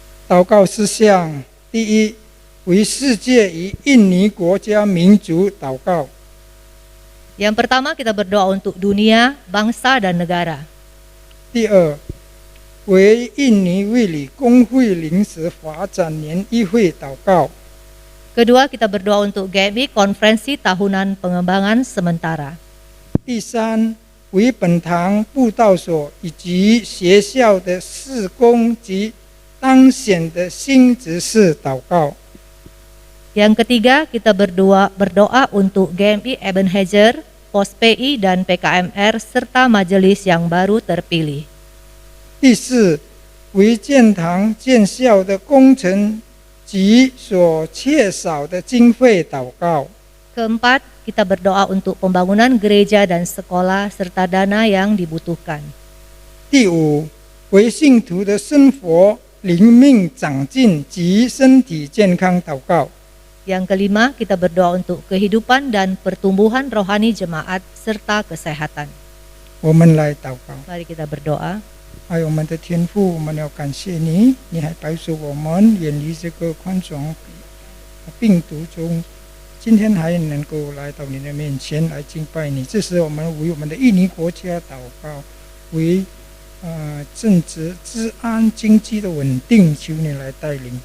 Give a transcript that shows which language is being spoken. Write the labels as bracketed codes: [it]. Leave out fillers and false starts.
[zh] 祷告事项第一，为世界与印尼国家民族祷告。 [id] Yang pertama kita berdoa untuk dunia, bangsa dan negara. [zh] 第二，为印尼卫理公会临时发展年议会祷告。 [id] Kedua kita berdoa untuk GMI Konferensi Tahunan Pengembangan Sementara. [zh] 第三，为本堂布道所以及学校的事工及当选的新执事祷告。 [id] Yang ketiga kita berdoa untuk GMI Ebenezer, Pos PI dan PKMR serta majelis yang baru terpilih. [zh] 第四，为建堂建校的工程及所缺少的经费祷告。 [id] Keempat, kita berdoa untuk pembangunan gereja dan sekolah serta dana yang dibutuhkan. [zh] 第五，为信徒的生活灵命长进及身体健康祷告。 [id] Yang kelima, kita berdoa untuk kehidupan dan pertumbuhan rohani jemaat serta kesehatan. [zh] 我们来祷告。 [id] Mari kita berdoa. [zh] 爱我们的天父，我们要感谢你，你还保守我们远离这个冠状病毒中，今天还能够来到你的面前来敬拜你。这时我们为我们的印尼国家祷告，为政治治安经济的稳定，求你来带领。